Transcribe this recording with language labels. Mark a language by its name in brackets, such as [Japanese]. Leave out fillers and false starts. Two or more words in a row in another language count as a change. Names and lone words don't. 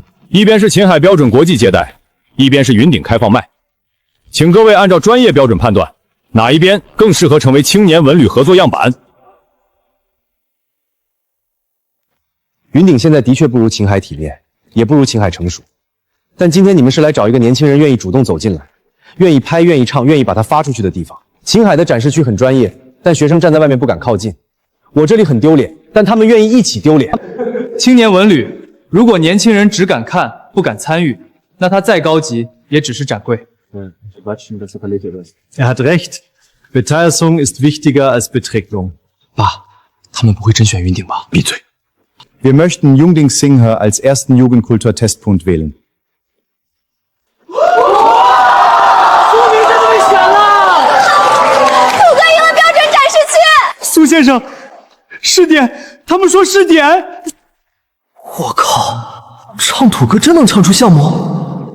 [Chinese] 一邊是秦海標準國際接待，一邊是雲頂開放麥，請各位按照專業標準判斷，哪一邊更適合成為青年文旅合作樣板？雲頂現在的確不如秦海體面，也不如秦海成熟。但今天你們是來找一個年輕人願意主動走進來，願意拍、願意唱、願意把它發出去的地方。秦海的展示區很專業，但學生站在外面不敢靠近。我這裡很丟臉，但他們願意一起丟臉。青年文旅，如果年輕人只敢看不敢參與，那他再高級也只是展櫃。 [German] hat recht. Beteiligung ist wichtiger als Beträglung. [Chinese] 爸，他們不會甄選雲頂吧？閉嘴。 [German] Wir möchten Jungding Singha als ersten Jugendkultur-Testpunkt wählen. [Chinese] 蘇明真的被選了！土哥贏了標準展示區。蘇先生，試點，他們說試點。我靠，唱土歌真能唱出項目？